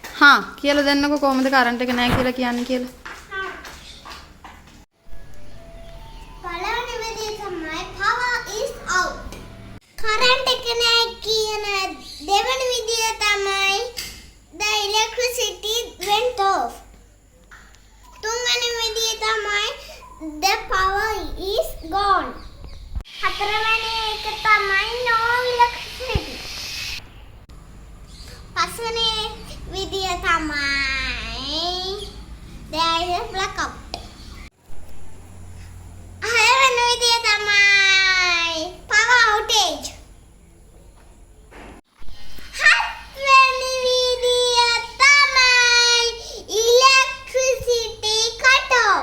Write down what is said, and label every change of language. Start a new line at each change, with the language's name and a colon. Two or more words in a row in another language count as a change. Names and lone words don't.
Sinhala: කියලා දෙන්නකෝ කොහොමද කරන්ට් එක නැහැ කියලා කියන්නේ කියලා. පළවෙනි විදිය තමයි
English: power is out.
Sinhala: කරන්ට් එක නැහැ කියන දෙවෙනි විදිය තමයි
English: the electricity went off.
Sinhala: තුන්වෙනි විදිය තමයි
English: the power is gone.
Sinhala: හතරවෙනි එක තමයි
English: no electricity.
Sinhala: පස්වෙනි විදිය තමයි
English: there is a blackout.
Sinhala: හයවෙනි විදිය තමයි
English: power outage.
Sinhala: හත්වෙනි විදිය තමයි
English: electricity cut off.